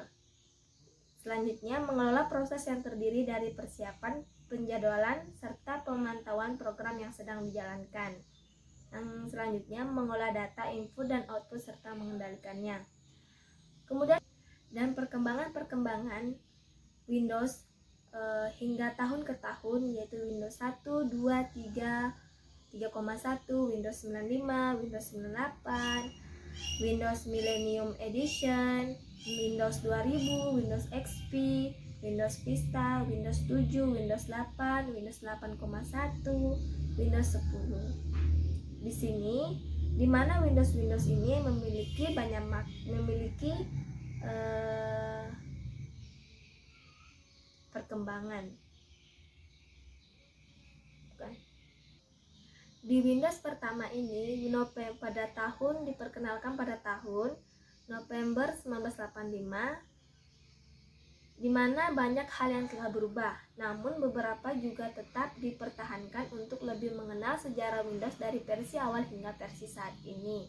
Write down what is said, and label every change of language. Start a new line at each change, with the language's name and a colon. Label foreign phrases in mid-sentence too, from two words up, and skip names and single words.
Indonesian: Selanjutnya, mengelola proses yang terdiri dari persiapan, penjadwalan, serta pemantauan program yang sedang dijalankan. Yang selanjutnya, mengolah data input dan output serta mengendalikannya. Kemudian, dan perkembangan Windows hingga tahun ke tahun, yaitu Windows 1, 2, 3, 3,1, Windows 95, Windows 98, Windows Millennium Edition, Windows 2000, Windows XP, Windows Vista, Windows 7, Windows 8, Windows 8,1, Windows 10. Di sini, di mana Windows ini memiliki perkembangan. Di Windows pertama ini, diperkenalkan pada tahun November 1985, di mana banyak hal yang telah berubah, namun beberapa juga tetap dipertahankan untuk lebih mengenal sejarah Windows dari versi awal hingga versi saat ini.